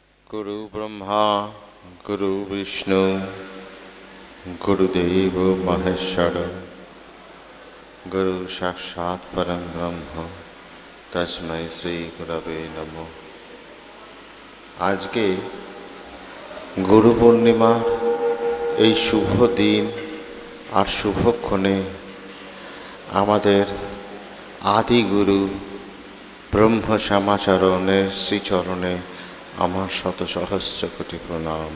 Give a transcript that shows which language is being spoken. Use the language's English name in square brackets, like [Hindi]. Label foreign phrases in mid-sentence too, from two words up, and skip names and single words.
[Sanskrit] गुरु ब्रह्मा गुरु विष्णु गुरुदेव महेश्वर गुरु साक्षात् परम ब्रह्म तस्मै श्री गुरवे नमो। [Bangla] আজকে গুরু পূর্ণিমা এই শুভ দিন আর শুভক্ষণে আমাদের আদি গুরু ব্রহ্ম শ্যামাচরণের শ্রীচরণে আমার শত সহস্র কোটি প্রণাম।